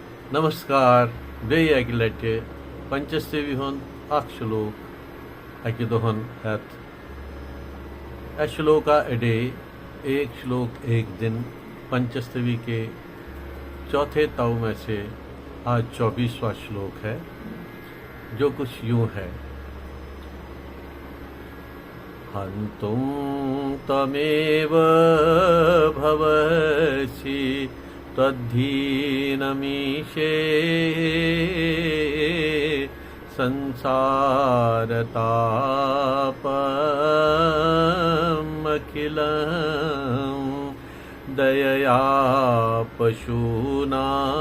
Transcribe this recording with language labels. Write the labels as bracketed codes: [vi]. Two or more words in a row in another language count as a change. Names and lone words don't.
[ks] नमस्कार बेय अकि लटि पंचस्तवी हुंद अख श्लोक अकि दोहन हेत [en] a shloka a day [hi] एक श्लोक एक दिन पंचस्तवी के चौथे ताव में से आज 24वां श्लोक है, जो कुछ यूं है। [sa] हन्तुं तमेव भवसि त्वद्धीनमीशे संसारतापमखिलं दयया पशूनां